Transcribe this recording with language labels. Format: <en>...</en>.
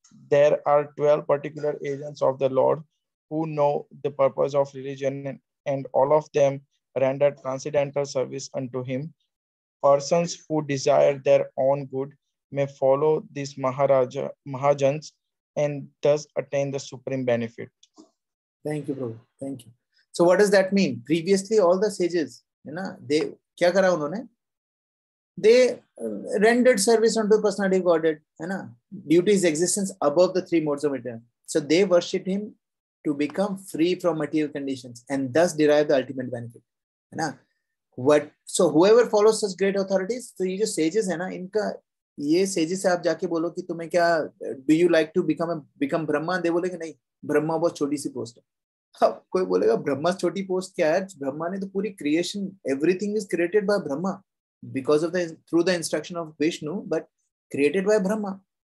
<en>There are 12 particular agents of the Lord who know the purpose of religion, and all of them render transcendental service unto him. Persons who desire their own good may follow these Mahajans and thus attain the supreme benefit. Thank you, Prabhu. Thank you. So what does that mean? Previously, all the sages,</en> <hi>है ना,</hi> <en>they</en> <hi>क्या करा उन्होंने?</hi> <en>They rendered service unto personality of Godhead,</en> <hi>है ना,</hi> <en>due to his existence above the three modes of material. So they worshipped him to become free from material conditions and thus derive the ultimate benefit,</en> <hi>है ना.</hi> <en>So whoever follows such great authorities,</en> <hi>तो ये जो sages है ना, इनका ये sages से आप जाके बोलो कि तुम्हें क्या,</hi> <en>do you like to become</en> <hi>Brahma, दे बोलेंगे नहीं, ब्रह्मा बहुत छोटी सी पोस्ट है. कोई बोलेगा ब्रह्मा छोटी पोस्ट क्या है? ब्रह्मा ने तो पूरी creation,</hi> <en>Everything is created by Brahma because of the through the instruction of Vishnu, but created by Brahma.</en>